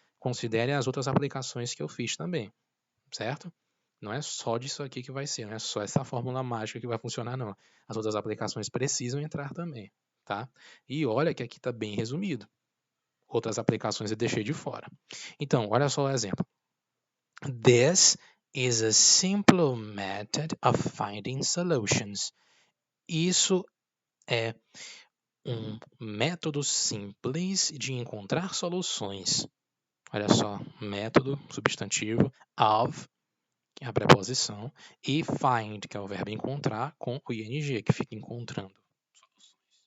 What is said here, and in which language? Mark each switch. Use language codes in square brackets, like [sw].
[pt] Considere as outras aplicações que eu fiz também, certo? Não é só disso aqui que vai ser, não é só essa fórmula mágica que vai funcionar, não. As outras aplicações precisam entrar também, tá? E olha que aqui está bem resumido. Outras aplicações eu deixei de fora. Então, olha só o exemplo. [en] This is a simple method of finding solutions. [pt] Isso é um método simples de encontrar soluções. Olha só, método, substantivo, of, que é a preposição, e find, que é o verbo encontrar, com o ing, que fica encontrando soluções.